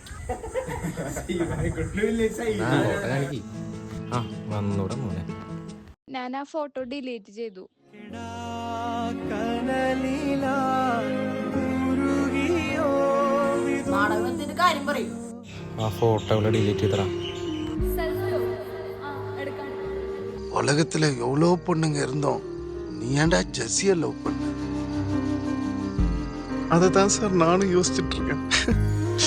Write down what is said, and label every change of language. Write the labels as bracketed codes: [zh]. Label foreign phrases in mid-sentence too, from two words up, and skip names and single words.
[ml] ആ വന്നൂടെ മോനെ. ഞാൻ ആ [en] photo delete [ml] ചെയ്തു. ആ ഫോട്ടോകളെ ഡിലീറ്റ് ചെയ്തടാ. സെൽഫിയോ? എടുക്കാം. [ta] உலகத்தில் எவ்வளோ பொண்ணுங்க இருந்தோம், நீ ஏன்டா ஜெஸ்ஸியை லவ் பண்ண? அதை தான் சார் நானும் யோசிச்சுட்டு இருக்கேன்.